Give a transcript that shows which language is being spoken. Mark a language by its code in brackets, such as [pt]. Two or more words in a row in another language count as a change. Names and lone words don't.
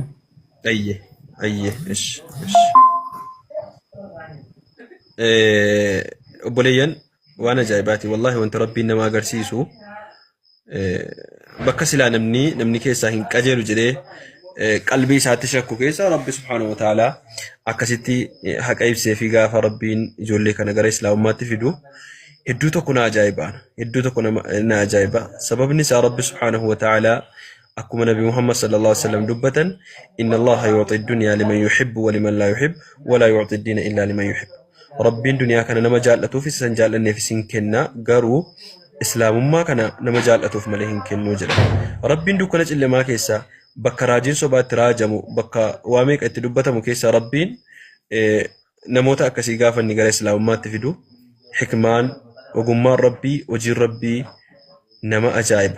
[om] Ayyee ish. Obboleeyyan waan ajaa'ibaati wallahi wanti rabbiin nama agarsiisu bakka silaa namni keessaa hin qajeelu jedhee qalbii isaatti shakku keessa rabbi subhaanahu [ar] وتعالى [om] akkasitti haqa ibsee fi gaafa rabbiin ijoollee kana gara islaamummaatti fidu hedduu tokko na ajaa'iba sababni isaa rabbi [ar] سبحانه وتعالى [om] akkuma nabi Muhammad [ar] صلى الله عليه وسلم [om] dubbatan [ar] إن الله يؤتي الدنيا لمن يحب ولمن لا يحب ولا يؤتي الدين إلا لمن يحب [om] rabbiin duniyaa kana nama jaallatuuf isan jaallanneef isin kenna garuu islaamummaa kana nama jaallatuuf malee hin kennuu jedha. Rabbiin dukkana cillemaa keessaa bakka raajiin sobaatti raajamu bakka waa meeqa itti dubbatamu keessaa Rabbiin namoota akkasii gaafa inni gara islaamummaatti fidu hikmaan ogummaan Rabbii hojiin Rabbii nama ajaa'iba.